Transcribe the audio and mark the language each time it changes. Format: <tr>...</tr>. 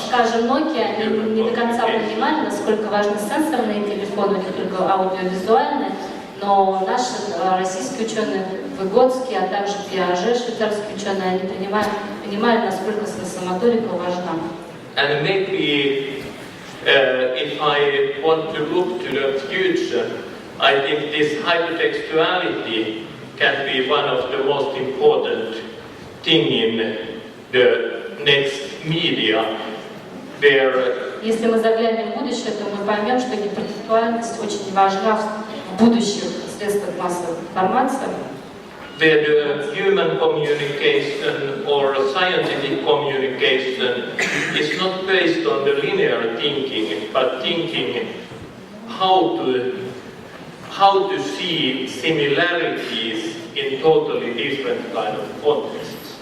<ru>Скажем, Nokia не до конца понимали, насколько важны сенсорные телефоны, не только аудиовизуальные, но наши российские ученые, Выгодский, а также Piaget, швейцарские ученые, они понимали, насколько сенсомоторика важна.</ru> <en>And maybe if I want to look to the future, I think this hypertextuality can be one of the most important thing in the next media, where</en> <ru>Если мы заглянем в будущее, то мы поймем, что гипертекстуальность очень важна в будущих средствах массовой информации.</ru> <en>where the human communication or scientific communication is not based on the linear thinking, but thinking how to see similarities in totally different kind of contexts.</en>